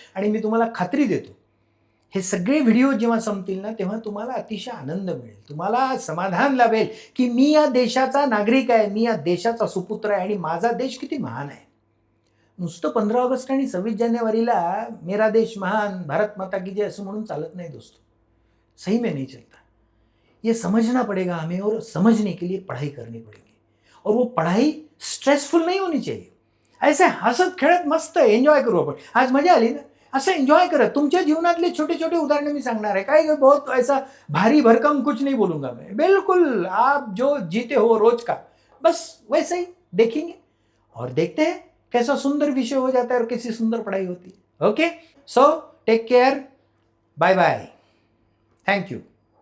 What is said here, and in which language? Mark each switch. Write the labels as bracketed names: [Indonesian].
[Marathi] आणि मी तुम्हाला खात्री देतो, हे सगळे व्हिडिओ जेव्हा संपतील ना, तेव्हा तुम्हाला अतिशय आनंद मिळेल. तुम्हाला समाधान लाभेल की मी या देशाचा नागरिक आहे, मी या देशाचा सुपुत्र आहे आणि माझा देश किती महान आहे. नुसतं 15 ऑगस्ट आणि 26 जानेवारीला [Hindi] मेरा देश महान, भारत माता की जय [Marathi] असं म्हणून चालत नाही दोस्तों. [Hindi] सही में नहीं चलता. ये समझना पड़ेगा हमें और समझने के लिए पढ़ाई करनी पड़ेगी. और वो पढ़ाई स्ट्रेसफुल नहीं होनी चाहिए. [Marathi] ऐसे हसत खेळत मस्त एन्जॉय करू आपण. आज मजा आली ना, असं एन्जॉय करत तुमच्या जीवनातले छोटे छोटे उदाहरण मी सांगणार आहे. [Hindi] काय बहुत ऐसा भारी भरकम कुछ नहीं बोलूंगा मैं. बिल्कुल आप जो जीते हो रोज का, बस वैसे ही देखेंगे और देखते हैं कैसा सुंदर विषय हो जाता है और कैसी सुंदर पढ़ाई होती है. [English] Okay, so take care, bye bye, thank you.